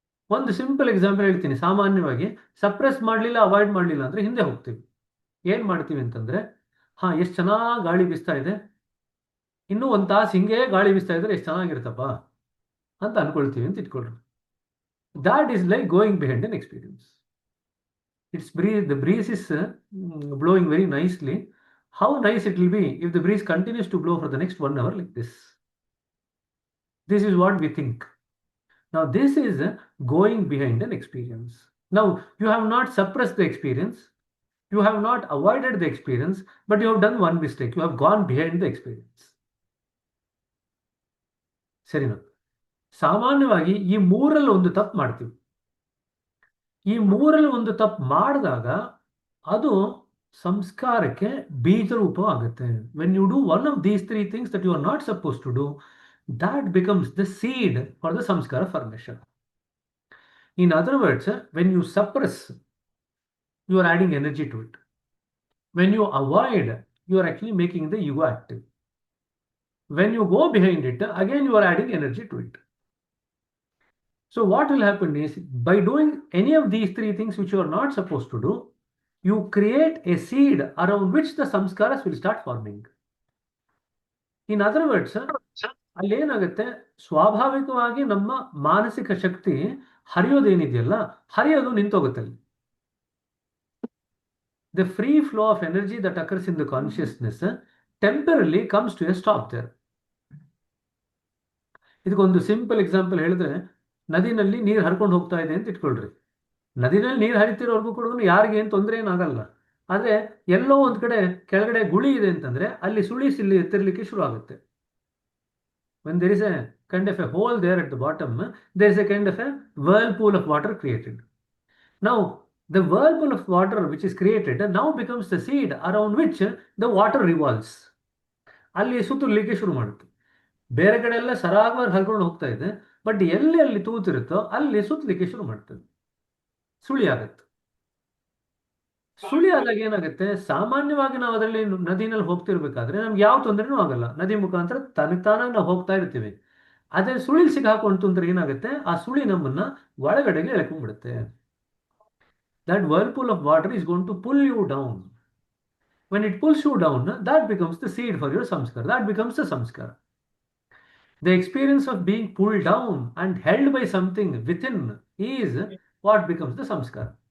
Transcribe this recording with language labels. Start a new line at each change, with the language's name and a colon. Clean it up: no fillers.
Kannada: ಒಂದು simple example ಹೇಳ್ತೀನಿ. ಸಾಮಾನ್ಯವಾಗಿ ಸಪ್ರೆಸ್ ಮಾಡಲಿಲ್ಲ, ಅವಾಯ್ಡ್ ಮಾಡಲಿಲ್ಲ ಅಂದ್ರೆ ಹಿಂದೆ ಹೋಗ್ತೀವಿ. ಏನು ಮಾಡ್ತೀವಿ ಅಂತಂದ್ರೆ, ಎಷ್ಟು ಚೆನ್ನಾಗಿ ಗಾಳಿ ಬೀಸ್ತಾ ಇದೆ, ಇನ್ನೂ 1 ತಾಸು ಹಿಂಗೆ ಗಾಳಿ ಬೀಸ್ತಾ ಇದ್ರೆ ಎಷ್ಟು ಚೆನ್ನಾಗಿರುತ್ತಪ್ಪ ಅಂತ ಅನ್ಕೊಳ್ತೀವಿ ಅಂತ ಇಟ್ಕೊಳ್ರಿ.
English: That is like going behind an experience. The breeze is blowing very nicely. How nice it will be if the breeze continues to blow for the next 1 hour like this. This is what we think. Now this is going behind an experience. Now you have not suppressed the experience, you have not avoided the experience, but you have done one mistake. You have gone behind the experience.
Kannada: ಸರಿನಾ? ಸಾಮಾನ್ಯವಾಗಿ ಈ ಮೂರಲ್ಲಿ ಒಂದು ತಪ್ಪು ಮಾಡ್ತೀವಿ. ಈ ಮೂರಲ್ಲಿ ಒಂದು ತಪ್ಪು ಮಾಡಿದಾಗ ಅದು ಸಂಸ್ಕಾರಕ್ಕೆ ಬೀಜ ರೂಪ ಆಗುತ್ತೆ.
English: When you do one of these 3 things that you are not suppose to do, that becomes the seed for the samskara formation. In other words, when you suppress, you are adding energy to it. When you avoid, you are actually making the ego active. When you go behind it, again you are adding energy to it. So what will happen is, by doing any of these 3 things which you are not supposed to do, You create a seed around which the samskaras will start forming. In other words,
Kannada: ಅಲ್ಲೇನಾಗುತ್ತೆ, ಸ್ವಾಭಾವಿಕವಾಗಿ ನಮ್ಮ ಮಾನಸಿಕ ಶಕ್ತಿ ಹರಿಯೋದೇನಿದೆಯಲ್ಲ, ಹರಿಯೋದು ನಿಂತೋಗುತ್ತೆ ಅಲ್ಲಿ.
English: The free flow of energy that occurs in the consciousness temporarily comes to a stop there.
Kannada: ಇದಕ್ಕೊಂದು simple example ಹೇಳಿದ್ರೆ, ನದಿನಲ್ಲಿ ನೀರು ಹರ್ಕೊಂಡು ಹೋಗ್ತಾ ಇದೆ ಅಂತ ಇಟ್ಕೊಳ್ರಿ. ನದಿನಲ್ಲಿ ನೀರು ಹರಿತಿರೋರ್ಗೂ ಕೂಡ ಯಾರಿಗೆ ಏನು ತೊಂದರೆ ಏನಾಗಲ್ಲ. ಆದರೆ ಎಲ್ಲೋ ಒಂದು ಕಡೆ ಕೆಳಗಡೆ ಗುಳಿ ಇದೆ ಅಂತಂದ್ರೆ ಅಲ್ಲಿ ಸುಳಿ ಸಿಲ್ಲಿ ಎತ್ತಿರ್ಲಿಕ್ಕೆ ಶುರು ಆಗುತ್ತೆ.
English: When there is a kind of a hole there at the bottom, there is a kind of a whirlpool of water created. Now, the whirlpool of water which is created now becomes the seed around which the water revolves.
Kannada: ಅಲ್ಲಿ ಸುತ್ತಲಿಕ್ಕೆ ಶುರು ಮಾಡುತ್ತೆ. ಬೇರೆ ಕಡೆ ಎಲ್ಲ ಸರಾಗವಾಗಿ ಹರ್ಕೊಂಡು ಹೋಗ್ತಾ ಇದೆ, ಬಟ್ ಎಲ್ಲಿ ಅಲ್ಲಿ ತೂತಿರುತ್ತೋ ಅಲ್ಲಿ ಸುತ್ತಲಿಕ್ಕೆ ಶುರು ಮಾಡ್ತದೆ, ಸುಳಿ ಆಗುತ್ತೆ. ಸುಳಿ ಆದಾಗ ಏನಾಗುತ್ತೆ, ಸಾಮಾನ್ಯವಾಗಿ ನಾವು ಅದರಲ್ಲಿ ನದಿನಲ್ಲಿ ಹೋಗ್ತಿರ್ಬೇಕಾದ್ರೆ ನಮ್ಗೆ ಯಾವ ತೊಂದರೆನೂ ಆಗಲ್ಲ, ನದಿ ಮುಖಾಂತರ ತಾನಾಗಿ ನಾವು ಹೋಗ್ತಾ ಇರ್ತೀವಿ. ಅದೇ ಸುಳಿ ಸಿಗಾಕೊಂಡು ಅಂದ್ರೆ ಏನಾಗುತ್ತೆ, ಆ ಸುಳಿ ನಮ್ಮನ್ನ ಒಳಗಡೆಗೆ ಎಳ್ಕೊಂಡ್ಬಿಡುತ್ತೆ.
English: That whirlpool of water is going to pull you down. When it pulls you down, that becomes the seed for your samskara. That becomes the samskara. The experience of being pulled down and held by something within is what becomes the samskara.